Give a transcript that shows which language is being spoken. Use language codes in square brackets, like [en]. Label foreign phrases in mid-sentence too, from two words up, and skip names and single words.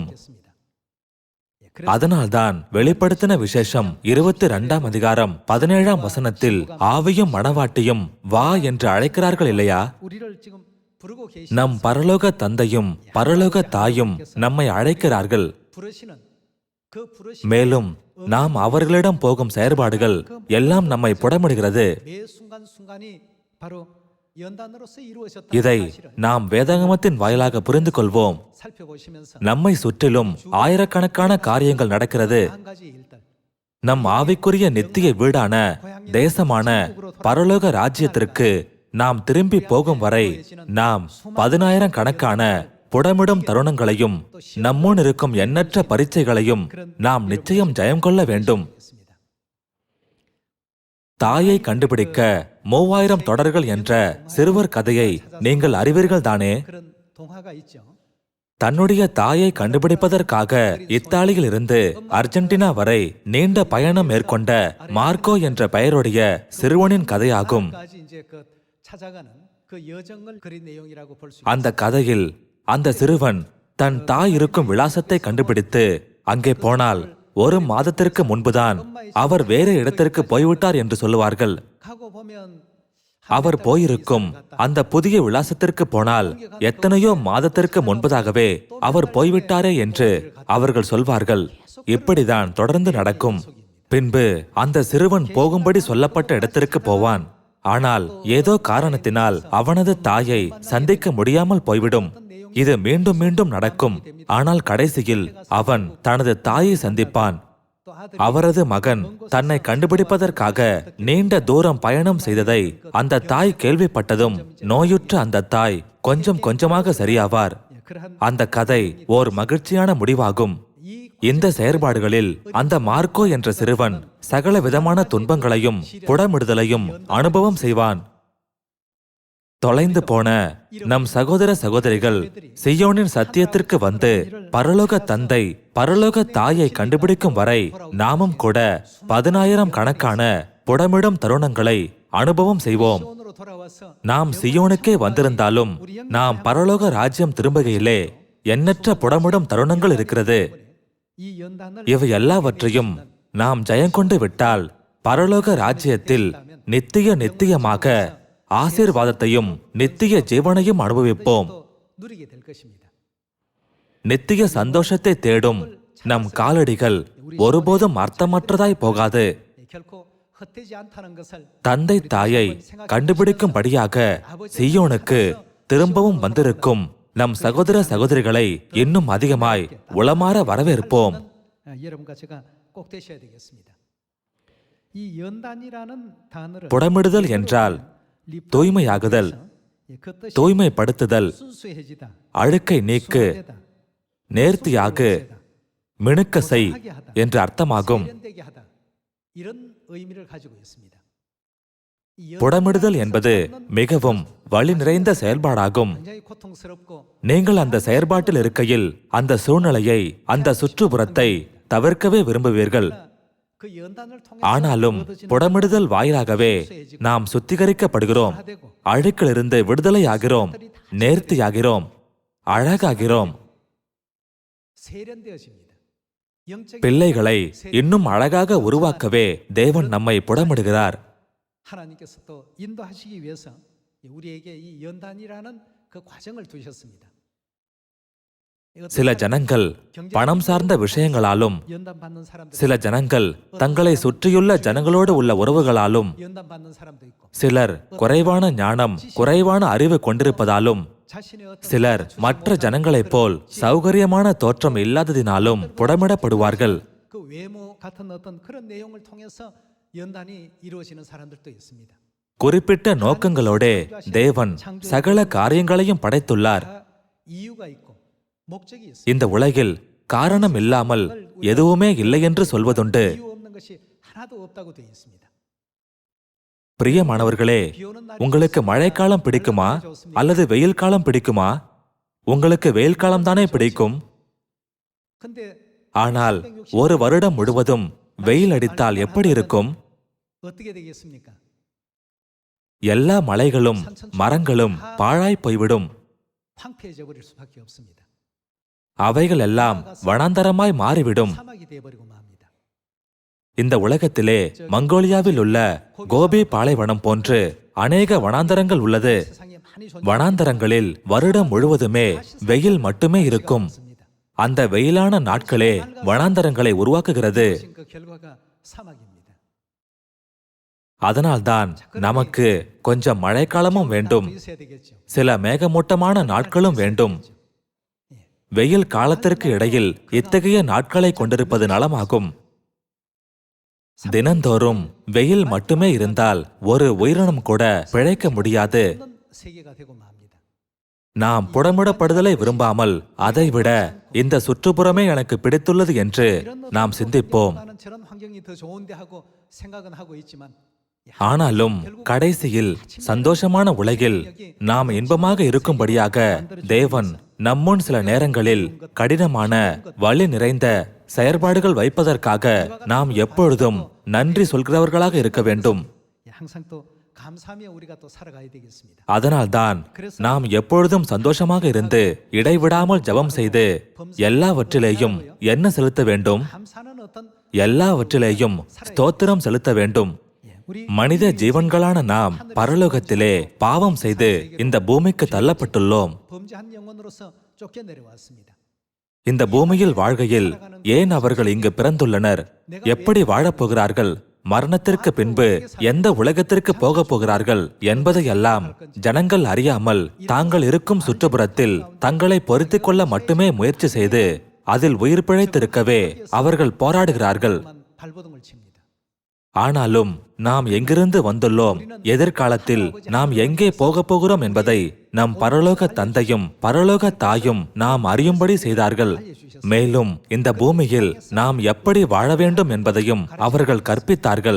[ta] அதனால்தான் வெளிப்படுத்தின விசேஷம் 22ஆம் அதிகாரம் 17ஆம் வசனத்தில் ஆவியும் மணவாட்டியும் வா என்று அழைக்கிறார்கள் இல்லையா? [ko] 부르고 [ta] நம் [ko] 계시면서 [ta] பரலோக தந்தையும் பரலோக தாயும் நம்மை அழைக்கிறார்கள். [ko] 부르시는 그 부르심 [ta] மேலும் நாம் அவர்களிடம் போகும் செயற்பாடுகள் எல்லாம் நம்மை புடமிடுகிறது. [ko] 매 순간순간이 바로 연단으로서 이루어졌다는 [ta] இதை [ko] 사실을 [ta] நாம் வேதாகமத்தின் வாயிலாக புரிந்து கொள்வோம். [ko] 살펴보시면서 [ta] நம்மை சுற்றிலும் ஆயிரக்கணக்கான காரியங்கள் நடக்கிறது. [ko] 한 가지 일들 [ta] நம் ஆவிக்குரிய நித்திய வீடான தேசமான பரலோக ராஜ்யத்திற்கு நாம் திரும்பி போகும் வரை நாம் 10,000 கணக்கான புடமிடும் தருணங்களையும் நம்முன் இருக்கும் எண்ணற்ற பரீட்சைகளையும் நாம் நிச்சயம் ஜெயம் கொள்ள வேண்டும். [ko] 있습니다. [ta] தாயை கண்டுபிடிக்க 3000 தொடர்கள் என்ற சிறுவர் கதையை நீங்கள் அறிவீர்கள் தானே? [ko] 그런 동화가 있죠. [ta] தன்னுடைய தாயை கண்டுபிடிப்பதற்காக இத்தாலியில் இருந்து அர்ஜென்டினா வரை நீண்ட பயணம் மேற்கொண்ட மார்க்கோ என்ற பெயருடைய சிறுவனின் கதையாகும். [ko] 까지 이제 그 찾아가는 그 여정을 그린 내용이라고 볼 수 [ta] அந்த கதையில் அந்த சிறுவன் தன் தாய் இருக்கும் விலாசத்தை கண்டுபிடித்து அங்கே போனால் 1 மாதத்திற்கு முன்புதான் அவர் வேறு இடத்திற்கு போய்விட்டார் என்று சொல்லுவார்கள். [ko] 가고 보면 [ta] அவர் போயிருக்கும் அந்த புதிய விலாசத்திற்கு போனால் எத்தனையோ மாதத்திற்கு முன்பதாகவே அவர் போய்விட்டாரே என்று அவர்கள் சொல்வார்கள். இப்படிதான் தொடர்ந்து நடக்கும். பின்பு அந்த சிறுவன் போகும்படி சொல்லப்பட்ட இடத்திற்கு போவான். ஆனால் ஏதோ காரணத்தினால் அவனது தாயை சந்திக்க முடியாமல் போய்விடும். இது மீண்டும் மீண்டும் நடக்கும். ஆனால் கடைசியில் அவன் தனது தாயை சந்திப்பான். [ko] 또 아들이 [ta] அவரது மகன் தன்னை கண்டுபிடிப்பதற்காக நீண்ட தூரம் பயணம் செய்ததை அந்த தாய் கேள்விப்பட்டதும் நோயுற்ற அந்த தாய் கொஞ்சம் கொஞ்சமாக சரியாவார். [ko] 그러한 [ta] அந்த கதை ஓர் மகிழ்ச்சியான முடிவாகும். [ko] 이 [ta] இந்த செயற்பாடுகளில் அந்த மார்க்கோ என்ற சிறுவன் சகல விதமான துன்பங்களையும் புடமிடுதலையும் அனுபவம் செய்வான். தொலைந்து போன நம் சகோதர சகோதரிகள் சியோனின் சத்தியத்திற்கு வந்து பரலோக தந்தை பரலோக தாயை கண்டுபிடிக்கும் வரை நாமும் கூட 10,000 கணக்கான புடமிடும் தருணங்களை அனுபவம் செய்வோம். [ko] 시온으로 돌아와서 [ta] நாம் சியோனுக்கே வந்திருந்தாலும் நாம் பரலோக ராஜ்யம் திரும்புகையிலே எண்ணற்ற புடமிடும் தருணங்கள் இருக்கிறது. [ko] 이 연단을 [ta] இவை எல்லாவற்றையும் நாம் ஜெயங்கொண்டு விட்டால் பரலோக ராஜ்யத்தில் நித்தியமாக ஆசீர்வாதத்தையும் நித்திய ஜீவனையும் அனுபவிப்போம். [ko] 또 누리게 될 것입니다. [ta] நித்திய சந்தோஷத்தை தேடும் நம் காலடிகள் ஒருபோதும் அர்த்தமற்றதாய் போகாது. [ko] 결코 헛되지 않다는 것을 [ta] தந்தை தாயை கண்டுபிடிக்கும்படியாக சியோனுக்கு திரும்பவும் வந்திருக்கும் நம் சகோதர சகோதரிகளை இன்னும் அதிகமாய் உளமாற வரவேற்போம். [ko] 여러분과 제가 꼭 되셔야 되겠습니다. 이 연단이라는 단어를 [ta] புடமிடுதல் என்றால் தூய்மையாகுதல், [ko] 그 뜻이 [ta] தூய்மைப்படுத்துதல், [ko] 순수해지다, [ta] அழுக்கை நீக்கு, [ko] 순화되다, [ta] நேர்த்தியாகு, மினுக்க செய் என்ற அர்த்தமாகும். [ko] 세련되게 하다 이런 의미를 가지고 있습니다. 이 [ta] புடமிடுதல் என்பது மிகவும் வலி நிறைந்த செயல்பாடாகும். [ko] 굉장히 고통스럽고 [ta] நீங்கள் அந்த செயற்பாட்டில் இருக்கையில் அந்த சூழ்நிலையை அந்த சுற்றுப்புறத்தை தவிர்க்கவே விரும்புவீர்கள். [ko] 그 연단을 통해 [ta] ஆனாலும் புடமிடுதல் வாயிலாகவே நாம் சுத்திகரிக்கப்படுகிறோம், அழுக்கிலிருந்து விடுதலையாகிறோம், நேர்த்தியாகிறோம், அழகாகிறோம். [ko] 세련되어집니다. 영적인 [ta] பிள்ளைகளை இன்னும் அழகாக உருவாக்கவே தேவன் நம்மை புடமிடுகிறார். [ko] 하나님께서 또 인도하시기 위해서 우리에게 이 연단이라는 그 과정을 두셨습니다. [ta] சில ஜனங்கள் பணம் சார்ந்த விஷயங்களாலும், [ko] 연단 받는 사람들, [ta] சில ஜனங்கள் தங்களை சுற்றியுள்ள ஜனங்களோடு உள்ள உறவுகளாலும், [ko] 연단 받는 사람도 있고, [ta] சிலர் குறைவான ஞானம் குறைவான அறிவு கொண்டிருப்பதாலும், [ko] 자신의 어떤 [ta] சிலர் மற்ற ஜனங்களைப் போல் சௌகரியமான தோற்றம் இல்லாததினாலும் புடமிடப்படுவார்கள். [ko] 그 외모 같은 어떤 그런 내용을 통해서 연단이 이루어지는 사람들도 있습니다. [ta] குறிப்பிட்ட நோக்கங்களோடே தேவன் சகல காரியங்களையும் படைத்துள்ளார். [ko] 다 이유가 있고 목적이 있습니다. [ta] இந்த உலகில் காரணம் இல்லாமல் எதுவுமே இல்லை என்று சொல்வதுண்டு. [ko] 이유 없는 것이 하나도 없다고 되어 있습니다. [ta] பிரியமானவர்களே, [ko] 비 오는 날이 [ta] உங்களுக்கு மழைக்காலம் பிடிக்குமா அல்லது வெயில் காலம் பிடிக்குமா? உங்களுக்கு வெயில் காலம் தானே பிடிக்கும். [ko] 근데 [ta] ஆனால் ஒரு வருடம் முழுவதும் வெயில் அடித்தால் எப்படி இருக்கும்? [ko] 어떻게 되겠습니까? [ta] எல்லா மலைகளும் மரங்களும் பாழாய் போய்விடும். [ko] 황폐해져 버릴 수밖에 없습니다. [ta] அவைகள் எல்லாம் வனாந்தரமாய் மாறிவிடும். [ko] 사막이 되어 버리고 맙니다. [ta] இந்த உலகத்திலே மங்கோலியாவில் உள்ள கோபி பாலைவனம் போன்று அநேக வனாந்தரங்கள் உள்ளது. [ko] 세상에 많이 [ta] வனாந்தரங்களில் வருடம் முழுவதுமே வெயில் மட்டுமே இருக்கும். [ko] 존재합니다. [ta] அந்த வெயிலான நாட்களே வனாந்தரங்களை உருவாக்குகிறது. [ko] 그 결과가 사막입니다. [ta] அதனால்தான் நமக்கு கொஞ்சம் மழைக்காலமும் வேண்டும், [ko] 있어야 되겠죠. [ta] சில மேகமூட்டமான நாட்களும் வேண்டும். வெயில் காலத்திற்கு இடையில் இத்தகைய நாட்களை கொண்டிருப்பது நலமாகும். தினந்தோறும் வெயில் மட்டுமே இருந்தால் ஒரு உயிரினம் கூட பிழைக்க முடியாது. [ko] 없는 세계가 되고 맙니다. [ta] நாம் புடமிடப்படுதலை விரும்பாமல் அதைவிட இந்த சுற்றுப்புறமே எனக்கு பிடித்துள்ளது என்று நாம் சிந்திப்போம். [ko] 나는 저런 환경이 더 좋은데 하고 생각은 하고 있지만 [ta] ஆனாலும் கடைசியில் சந்தோஷமான உலகில் நாம் இன்பமாக இருக்கும்படியாக தேவன் நம்முன் சில நேரங்களில் கடினமான வலி நிறைந்த செயற்பாடுகள் வைப்பதற்காக நாம் எப்பொழுதும் நன்றி சொல்கிறவர்களாக இருக்க வேண்டும். [ko] 항상 또 감사하며 우리가 또 살아가야 되겠습니다. [ta] அதனால்தான் நாம் எப்பொழுதும் சந்தோஷமாக இருந்து இடைவிடாமல் ஜெபம் செய்து எல்லாவற்றிலேயும் என்ன செலுத்த வேண்டும்? [ko] 감사는 어떤 [ta] எல்லாவற்றிலேயும் ஸ்தோத்திரம் செலுத்த வேண்டும். [ko] 우리 [ta] மனித ஜீவன்களான நாம் பரலோகத்திலே பாவம் செய்து இந்த பூமிக்கு தள்ளப்பட்டுள்ளோம். [ko] 범죄한 영혼으로서 쫓겨 내려왔습니다. [ta] இந்த பூமியில் வாழ்கையில் ஏன் அவர்கள் இங்கு பிறந்துள்ளனர்? எப்படி வாழப்போகிறார்கள்? மரணத்திற்கு பின்பு எந்த உலகத்திற்கு போகப் போகிறார்கள் என்பதையெல்லாம் ஜனங்கள் அறியாமல் தாங்கள் இருக்கும் சுற்றுப்புறத்தில் தங்களை பொருத்திக் கொள்ள மட்டுமே முயற்சி செய்து அதில் உயிர் பிழைத்திருக்கவே அவர்கள் போராடுகிறார்கள். [ko] 발버둥을 칩니다. [ta] ஆனாலும் நாம் எங்கிருந்து வந்துள்ளோம், எதிர்காலத்தில் நாம் எங்கே போகப் போகிறோம் என்பதை நம் பரலோக தந்தையும் பரலோக தாயும் நாம் அறியும்படி செய்தார்கள். மேலும் இந்த பூமியில் நாம் எப்படி வாழ வேண்டும் என்பதையும் அவர்கள் கற்பித்தார்கள்.